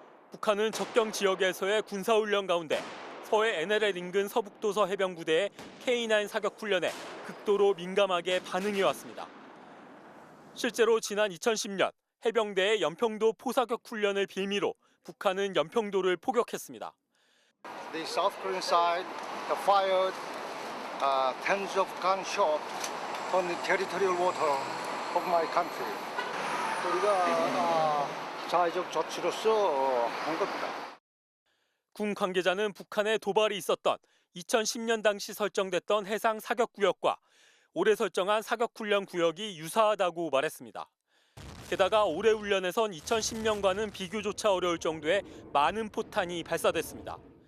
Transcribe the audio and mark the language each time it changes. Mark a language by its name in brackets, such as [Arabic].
[Korean] 북한은 접경 지역에서의 군사훈련 가운데 서해 NLL 인근 서북도서 해병부대의 K9 사격 훈련에 극도로 민감하게 반응해왔습니다. 실제로 지난 2010년 해병대의 연평도 포사격 훈련을 빌미로 북한은 연평도를 포격했습니다. [English] The South Korean side have fired tens of gunshots on the territorial water of my country. [Korean] 우리가 자의적 조치로서 한 겁니다. 군 관계자는 북한의 도발이 있었던 2010년 당시 설정됐던 해상 사격 구역과 올해 설정한 사격 훈련 구역이 유사하다고 말했습니다. 게다가 올해 훈련에선 2010년과는 비교조차 어려울 정도의 많은 포탄이 발사됐습니다.